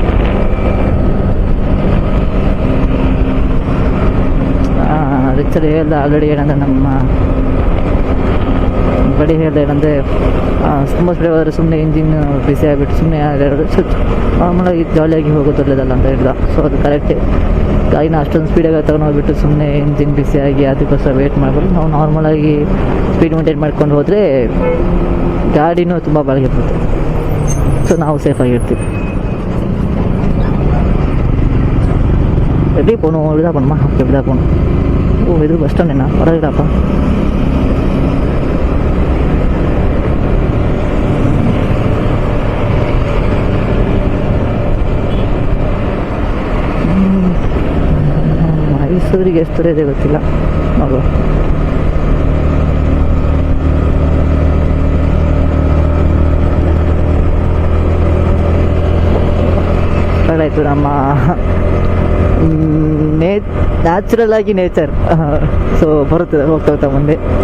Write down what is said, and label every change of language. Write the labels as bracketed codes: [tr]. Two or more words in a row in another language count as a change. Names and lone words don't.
[kn] ರಿಚಲ್ಲಿ ಹೇಳ್ದೆ ಆಲ್ರೆಡಿ ಏನಂದರೆ ನಮ್ಮ ಗಾಡಿ ಹೇಳ್ದೆ ಏನಂದರೆ ತುಂಬ ಸ್ಪೀಡ್ ಹೋದರೆ ಸುಮ್ಮನೆ ಇಂಜಿನ್ ಬಿಸಿ ಆಗಿಬಿಟ್ಟು ಸುಮ್ಮನೆ ಸ್ವಲ್ಪ ನಾರ್ಮಲಾಗಿ ಜಾಲಿಯಾಗಿ ಹೋಗೋದು ಒಳ್ಳೆಯದಲ್ಲ ಅಂತ ಹೇಳ್ದ. ಸೊ ಅದು ಕರೆಕ್ಟೇ. ಗಾಡಿನ ಅಷ್ಟೊಂದು ಸ್ಪೀಡಾಗಿ ತೊಗೊಂಡೋಗ್ಬಿಟ್ಟು ಸುಮ್ಮನೆ ಇಂಜಿನ್ ಬಿಸಿಯಾಗಿ ಅದಕ್ಕೋಸ್ಕರ ವೇಟ್ ಮಾಡ್ಬೋದು. ನಾವು ನಾರ್ಮಲಾಗಿ ಸ್ಪೀಡ್ ಮೇಂಟೈನ್ ಮಾಡ್ಕೊಂಡು ಹೋದರೆ ಗಾಡಿನೂ ತುಂಬ ಬಾಳಿಗೆ ಬರುತ್ತೆ. ಸೊ ನಾವು ಸೇಫಾಗಿರ್ತೀವಿ. [ta] எப்படி போகணும்? இப்படிதான் போகணுமா? ஓகே, இப்படி தான் போகணும். ஓ, இது பஸ் ஸ்டாண்ட் என்ன பரவாயில்லப்பா. [kn] ಮೈಸೂರಿಗೆ ಎಷ್ಟು ದೂರ ಇದೆ ಗೊತ್ತಿಲ್ಲ, ನೋಡುವ. ಆಯಿತು ನಮ್ಮ ನ್ಯಾಚುರಲ್ ಆಗಿ ನೇಚರ್ ಸೊ ಬರುತ್ತದೆ ಹೋಗ್ತಾ ಹೋಗ್ತಾ ಮುಂದೆ.